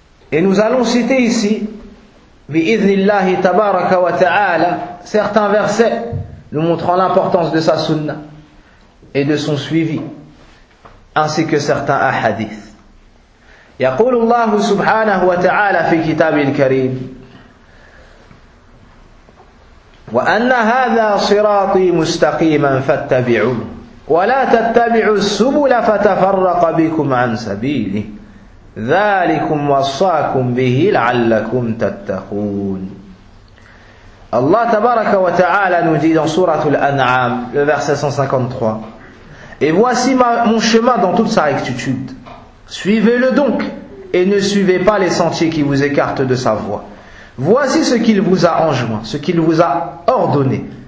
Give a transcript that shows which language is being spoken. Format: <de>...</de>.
<fr>Et nous allons citer ici, bi'idhnillahi tabaraka wa ta'ala, certains versets nous montrant l'importance de sa sunna et de son suivi, ainsi que certains ahadiths.</fr> <ar>Yaqulullahu subhanahu wa ta'ala fi kitabil karim, وأن هذا صراطي مستقيما فاتبعوه ولا تتبعوا السبل فتفرق بكم عن سبيله ذلكم وصاكم به لعلكم تتقون. الله تبارك وتعالى</ar> <fr>nous dit dans sourate Al-An'am, le verset 153: Et voici mon chemin dans toute sa rectitude. Suivez-le donc et ne suivez pas les sentiers qui vous écartent de sa voie. Voici ce qu'il vous a enjoint, ce qu'il vous a ordonné.</fr>